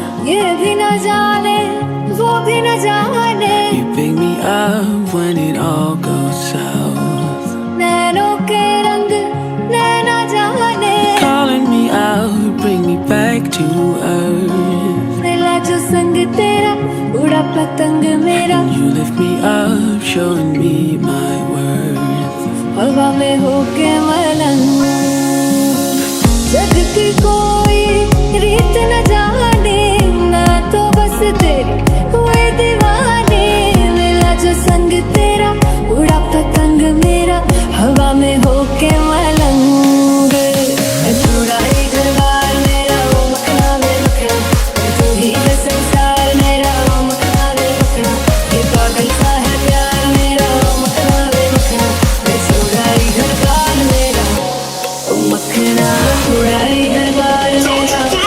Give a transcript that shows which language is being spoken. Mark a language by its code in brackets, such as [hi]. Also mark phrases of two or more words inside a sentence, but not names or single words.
[hi] ये भी न जाने वो भी न जाने [en] You pick me up when it all goes south. [hi] नैनों के रंग नैना जाने [en] Calling me out, bring me back to earth. [hi] मिला जो संग तेरा उड़ा पतंग मेरा [en] You lift me up, showing me my worth. [hi] हवा में होके मलंग जग की कोई रीत न जाने ना तो बस तेरे हुए दीवाने मिला जो संग तेरा उड़ा पतंग मेरा हवा में होके मलंग पूरा ही घरबार मेरा वो मखना में मखना तू ही है संसार मेरा वो मखना में मखना ये पागल सा है प्यार मेरा वो मखना में मखना मैं पूरा ही घरबार मेरा वो मखना पूरा ही घरबार मेरा